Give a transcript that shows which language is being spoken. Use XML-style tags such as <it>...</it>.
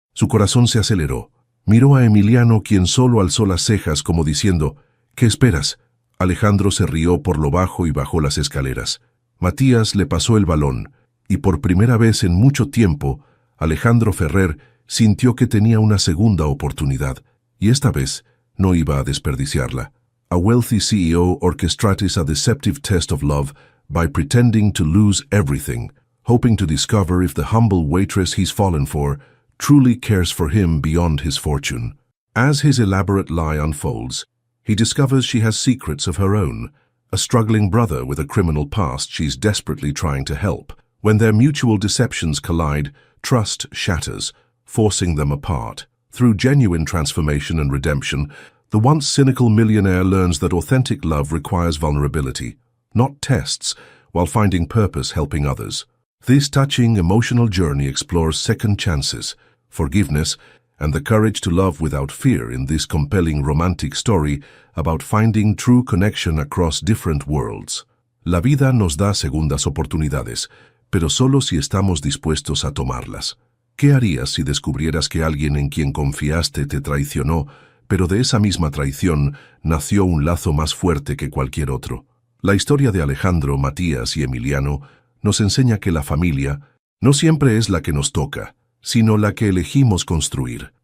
<es>Su corazón se aceleró. Miró a Emiliano, quien solo alzó las cejas como diciendo, «¿Qué esperas?» Alejandro se rió por lo bajo y bajó las escaleras. Matías le pasó el balón, y por primera vez en mucho tiempo, Alejandro Ferrer sintió que tenía una segunda oportunidad, y esta vez no iba a desperdiciarla.</es> <en>A wealthy CEO orchestrates a deceptive test of love by pretending to lose everything, hoping to discover if the humble waitress he's fallen for truly cares for him beyond his fortune. As his elaborate lie unfolds, he discovers she has secrets of her own, a struggling brother with a criminal past she's desperately trying to help. When their mutual deceptions collide, trust shatters, forcing them apart. Through genuine transformation and redemption, the once cynical millionaire learns that authentic love requires vulnerability, not tests, while finding purpose helping others. This touching, emotional journey explores second chances, forgiveness, and the courage to love without fear in this compelling romantic story about finding true connection across different worlds.</en> <es>La vida nos da segundas oportunidades, pero solo si estamos dispuestos a tomarlas. ¿Qué harías si descubrieras que alguien en quien confiaste te traicionó, pero de esa misma traición nació un lazo más fuerte que cualquier otro? La historia de Alejandro, Matías y Emiliano nos enseña que la familia no siempre es la que nos toca, sino la que elegimos construir.</es>